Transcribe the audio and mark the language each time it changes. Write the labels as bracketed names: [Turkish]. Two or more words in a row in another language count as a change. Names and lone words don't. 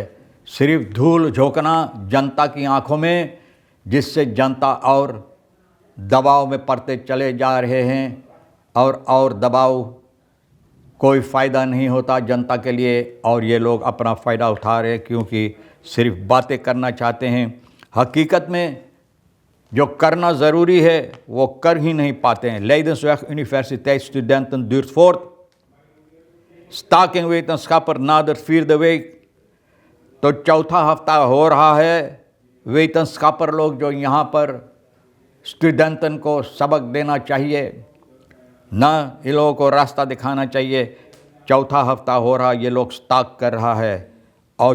[Caribbean Hindustani] सिर्फ धूल झोंकना जनता की आंखों में, जिससे जनता और दबाव में पड़ते चले जा रहे हैं। और दबाव, कोई फ़ायदा नहीं होता जनता के लिए, और ये लोग अपना फ़ायदा उठा रहे हैं क्योंकि सिर्फ बातें करना चाहते हैं। हकीकत में जो करना ज़रूरी है वो कर ही नहीं पाते हैं। [Dutch] Leidensweg universiteitsstudenten duurt voort। Staking wetenschapper nadert 4e week। [Caribbean Hindustani] तो चौथा हफ्ता हो रहा है। वेतनस्कापर लोग जो यहाँ पर स्टूडेंटन को सबक देना चाहिए, ना इन लोगों को रास्ता दिखाना चाहिए, चौथा हफ्ता हो रहा ये लोग स्टाक कर रहा है।